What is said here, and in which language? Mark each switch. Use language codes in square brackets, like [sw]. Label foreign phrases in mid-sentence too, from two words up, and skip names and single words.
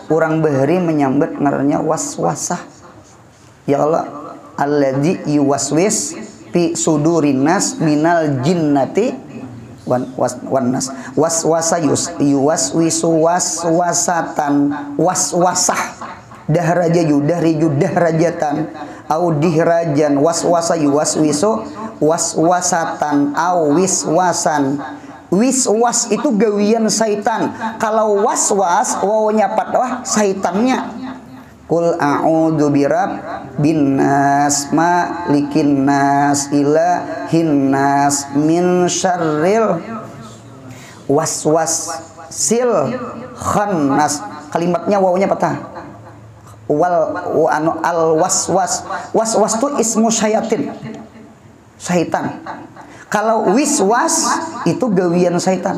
[bjn] Orang bahari menyambat ngarannya waswasah. [ar] يا الله، الذي يوسوس في صدور الناس من الجنة وسواس يوسوس وسوسة وسوسة دحرجة أو دحراجا وسوس يوسوس وسوسة أو وسواسا. [bjn] Wiswas itu gawian syaitan. Kalau waswas wawanya patwah syaitannya. [ar] قل أعوذ برب الناس ملك الناس إله الناس من شر الوسواس الخناس. [bjn] Kalimatnya wawunya patah. [ar] الوسواس [bjn] itu [ar] اسم شيطان. [bjn] Kalau wiswas itu gawian syaitan.